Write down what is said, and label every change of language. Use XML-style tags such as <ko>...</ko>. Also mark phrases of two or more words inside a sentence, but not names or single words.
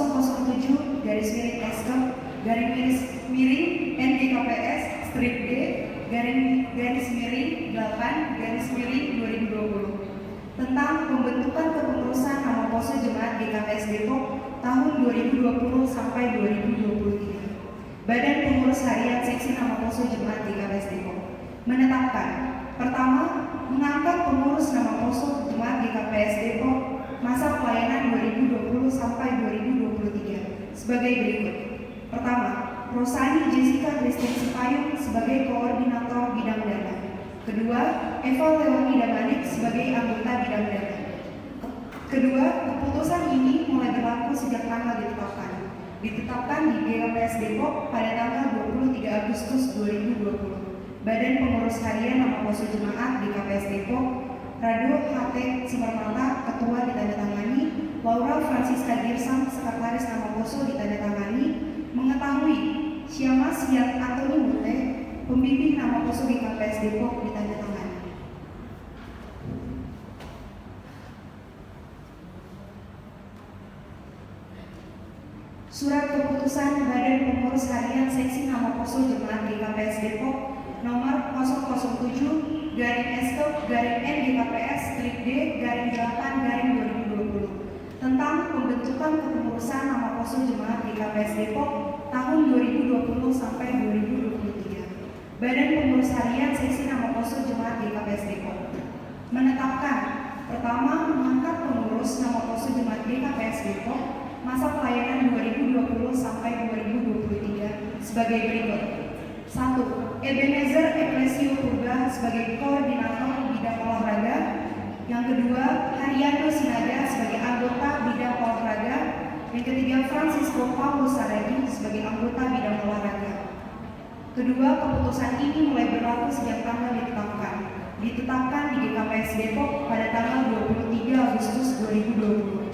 <id>007/SK/NGKPS strip D /8/2020 tentang pembentukan kepengurusan nama Poso Jemaat GKPS Depok tahun 2020 sampai 2023. Badan Pengurus Harian Seksi Nama Poso Jemaat GKPS Depok menetapkan. Pertama, mengangkat pengurus nama Poso Jemaat GKPS Depok masa pelayanan 2020 sampai 2023 sebagai berikut. Pertama, Rosani Jessica Christine Sipayung sebagai Koordinator Bidang Data. Kedua, Eva Leoni Damanik sebagai Anggota Bidang Data. Kedua, keputusan ini mulai berlaku sejak tanggal ditetapkan di GKPS Depok pada tanggal 23 Agustus 2020. Badan Pengurus Harian Nama Poso Jemaat GKPS Depok, Rado H.T. Sumarmata, Ketua ditandatangani. Laura Francisca Girsang, Sekretaris Sekretaris Nama Poso ditandatangani, mengetahui Syamas Yan Antoni Mute, Pembimbing Nama Poso GKPS Depok ditandatangani. Surat Keputusan Badan Pengurus Harian Seksi Nama Poso Jemaat GKPS Depok nomor 007/NGKPS/D/8/2020 tentang pembentukan kepengurusan Nama Poso Jemaat GKPS Depok tahun 2020 sampai 2023. Badan Pengurus Harian Seksi Nama Poso Jemaat GKPS Depok menetapkan: pertama, mengangkat pengurus Nama Poso Jemaat GKPS Depok masa pelayanan 2020 sampai 2023 sebagai berikut. 1. Ebenezer Eklesio Purba sebagai koordinator bidang olahraga. Yang kedua, Haryando Sinada sebagai anggota bidang olahraga. Yang ketiga, Francisco Paulo Saragi sebagai anggota bidang olahraga. Kedua, keputusan ini mulai berlaku sejak tanggal ditetapkan di GKPS Depok pada tanggal 23 Agustus 2020.</id>